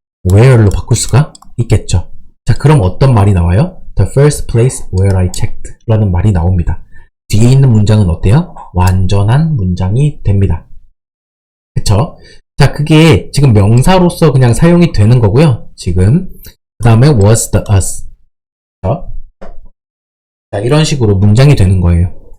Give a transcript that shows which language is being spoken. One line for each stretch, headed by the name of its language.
Korean: where로 바꿀 수가 있겠죠. 자, 그럼 어떤 말이 나와요?
English: The first place where I checked
Korean: 라는 말이 나옵니다. 뒤에 있는 문장은 어때요? 완전한 문장이 됩니다. 그쵸? 자, 그게 지금 명사로서 그냥 사용이 되는 거고요. 지금 그 다음에
English: was the us.
Korean: 그쵸? 자, 이런 식으로 문장이 되는 거예요.